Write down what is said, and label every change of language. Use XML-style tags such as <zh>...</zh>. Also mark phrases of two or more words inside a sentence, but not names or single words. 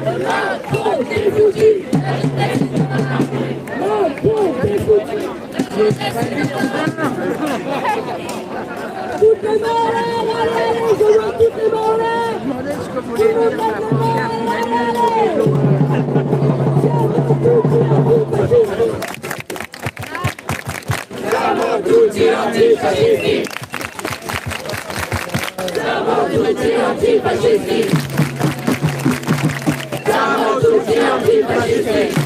<fr>Macron, c'est foutu. La jeunesse est dans la rue. Macron, c'est foutu. La jeunesse est dans la rue. Toutes les mains là, allez, je vois toutes les mains là. Tout le monde lève les mains, allez.</fr> <it>Siamo tutti antifascisti. Siamo tutti antifascisti. Siamo tutti antifascisti.</it>